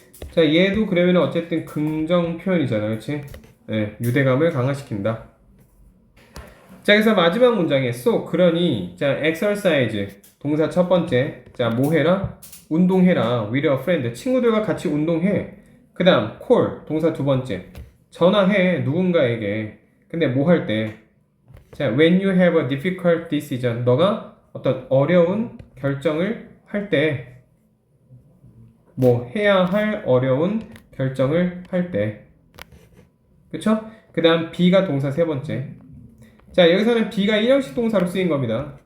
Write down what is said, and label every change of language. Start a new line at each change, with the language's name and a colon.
Korean: 자, 얘도 그러면 어쨌든 긍정 표현이잖아, 그렇지? 네, 유대감을 강화시킨다. 자, 그래서 마지막 문장에 so 그러니, 자, exercise 동사 첫 번째. 자, 뭐 해라? 운동해라.
English: with a friend.
Korean: 친구들과 같이 운동해. 그 다음 call 동사 두 번째. 전화해 누군가에게. 근데 뭐 할 때? 자,
English: when you have a difficult decision.
Korean: 너가 어떤 어려운 결정을 할 때. 뭐 해야 할 어려운 결정을 할 때. 그쵸? 그 다음 be가 동사 세 번째. 자, 여기서는 be가 일형식 동사로 쓰인 겁니다.